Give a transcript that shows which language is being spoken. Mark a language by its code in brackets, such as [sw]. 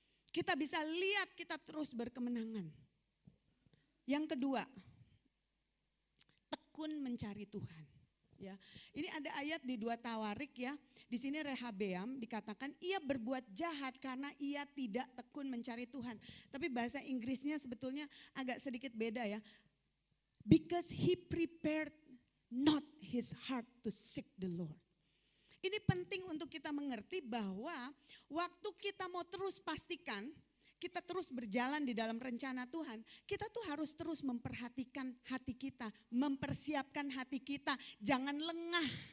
[id] Kita bisa lihat kita terus berkemenangan. Yang kedua, tekun mencari Tuhan. Ya, ini ada ayat di 2 Tawarik ya. Di sini Rehabeam dikatakan ia berbuat jahat karena ia tidak tekun mencari Tuhan. Tapi bahasa Inggrisnya sebetulnya agak sedikit beda ya. [en] Because he prepared not his heart to seek the Lord. [id] Ini penting untuk kita mengerti bahwa waktu kita mau terus pastikan, kita terus berjalan di dalam rencana Tuhan, kita tuh harus terus memperhatikan hati kita, mempersiapkan hati kita, jangan lengah.